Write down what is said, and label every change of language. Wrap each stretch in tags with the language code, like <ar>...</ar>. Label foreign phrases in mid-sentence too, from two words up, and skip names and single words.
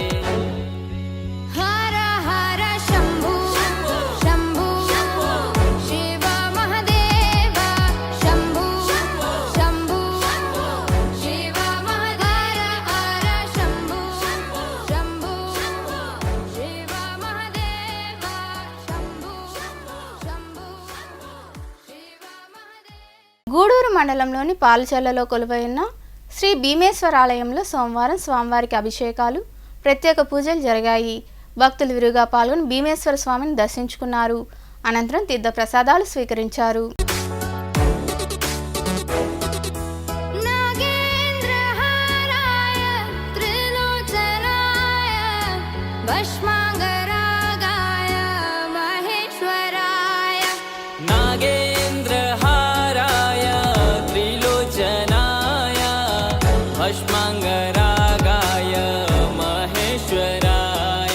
<sa>हर हर शम्भु शम्भु शिव महादेव शम्भु शम्भु शिव महादेव हर शम्भु शम्भु शिव महादेव शम्भु शम्भु शिव महादेव</sa> <te>గూడూరు మండలంలోని పాలచెర్లలో కొలువైన శ్రీ భీమేశ్వర ఆలయంలో సోమవారం స్వామివారికి అభిషేకాలు, ప్రత్యేక పూజలు జరిగాయి. భక్తులు విరిగా పాల్గొని భీమేశ్వర స్వామిని దర్శించుకున్నారు. అనంతరం తీర్థ ప్రసాదాలు స్వీకరించారు.</te> <sa>नागेन्द्रहाराय त्रिलोचनाय भस्माङ्गरागाय महेश्वराय नागेन्द्रहाराय त्रिलोचनाय भस्माङ्गरागाय महेश्वराय</sa>